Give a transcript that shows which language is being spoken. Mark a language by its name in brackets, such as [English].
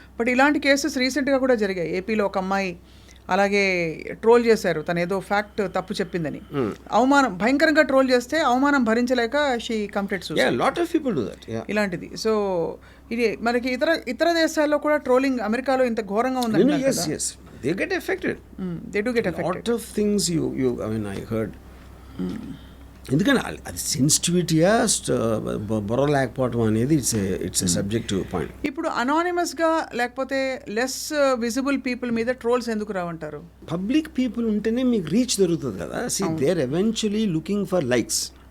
[Telugu] But ఇలాంటి cases రీసెంట్గా కూడా జరిగాయి. ఏపీలో ఒక అమ్మాయి అలాగే ట్రోల్ చేశారు, తను ఏదో ఫ్యాక్ట్ తప్పు చెప్పిందని. అవమానం భయంకరంగా ట్రోల్ చేస్తే అవమానం భరించలేక [English] She committed suicide. Lot of people do that. [Telugu] ఇలాంటిది. సో ఇది మనకి ఇతర దేశాల్లో కూడా ట్రోలింగ్ అమెరికాలో ఇంత ఘోరంగా ఉందండి. [English] Yes, they get affected. They do get affected. Lot of things you I mean I heard. [Telugu] ఎందుకంటే అది సెన్సిటివిటీయా బుర్ర లేకపోవడం అనేది [English] It's a subjective point. [Telugu] ఇప్పుడు అనానిమస్గా లేకపోతే లెస్ విజిబుల్ పీపుల్ మీద ట్రోల్స్ ఎందుకు రావంటారు? పబ్లిక్ పీపుల్ ఉంటేనే మీకు రీచ్ దొరుకుతుంది కదా. [English] They are eventually looking for likes.